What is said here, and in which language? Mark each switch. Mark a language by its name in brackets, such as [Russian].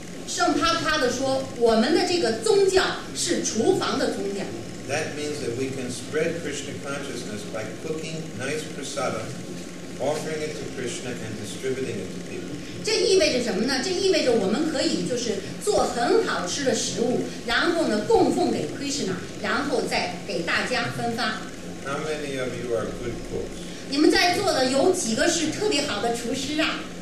[Chinese] 圣帕帕的说，我们的这个宗教是厨房的宗教。 [English] That means that we can spread Krishna consciousness by cooking nice prasadam, offering it to Krishna, and distributing it to people. [Chinese] 这意味着什么呢？这意味着我们可以就是做很好吃的食物，然后呢供奉给 Krishna， 然后再给大家分发。 [English] How many of you are good cooks? [Chinese] 你们在座的有几个是特别好的厨师啊？